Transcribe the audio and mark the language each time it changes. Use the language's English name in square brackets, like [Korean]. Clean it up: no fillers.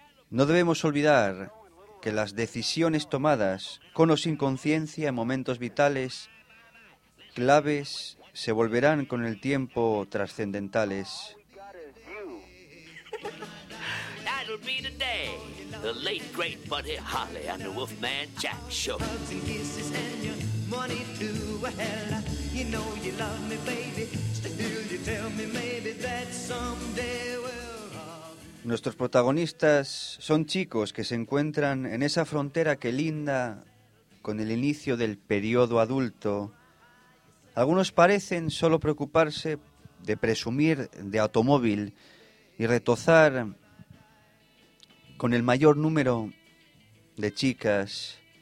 [Spanish] No debemos olvidar que las decisiones tomadas con o sin conciencia en momentos vitales claves se volverán con el tiempo trascendentales. [English] That'll be the day. The late great Buddy Holly and the Wolfman Jack Show. Hugs and kisses and your money to hell. You know you love me, baby. [Spanish] Nuestros protagonistas son chicos que se encuentran en esa frontera que linda con el inicio del periodo adulto. Algunos parecen solo preocuparse de presumir de automóvil y retozar con el mayor número de chicas.